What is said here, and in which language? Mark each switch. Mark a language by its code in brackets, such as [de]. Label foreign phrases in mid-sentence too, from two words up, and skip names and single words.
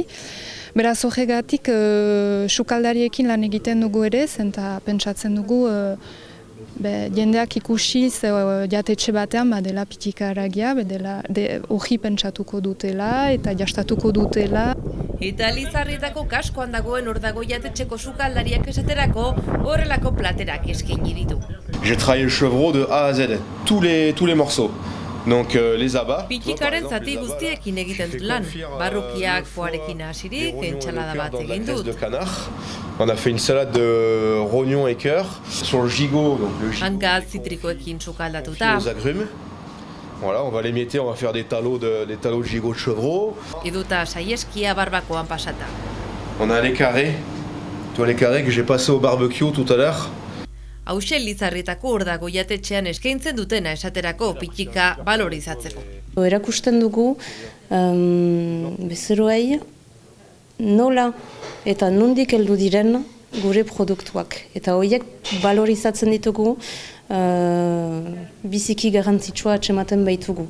[eu] Beraz horregatik sukaldariekin lan egiten dugu ere, eta pentsatzen dugu jendeak ikusiz jatetxe batean badela pitika haragia, hori pentsatuko dutela eta jastatuko dutela. Eta Lizarrietako kaskoan dagoen hor dago jatetxeko sukaldariak esaterako horrelako platerak eskaini ditu. [fr] J'ai travaillé le chevreau de A à Z, tous les morceaux. Donc les abats. [eu] Pitikaren zati guztiekin egiten dut lan. Barrukiak foarekin hasirik, entsalada bat egin dut. [fr] De canard. On a fait une salade de rognon et cœur sur le gigot, donc le gigot. [eu] Hanka zitrikoekin sukaldatuta. [fr] Aux agrumes. Voilà, on va l'émietter, on va faire des talos de gigot de chevreau. [eu] Edota saieskia barbakoan pasata. [fr] On a les carrés. Tu vois les carrés que j'ai passé au barbecue tout à l'heure. [eu] Hauxe Lizarrietako hor dago jatetxean eskaintzen dutena esaterako pitika balorizatzeko. Erakusten dugu bezeroei nola eta nondik heldu diren gure produktuak. Eta horiek balorizatzen ditugu biziki garrantzitsua atsematen baitugu.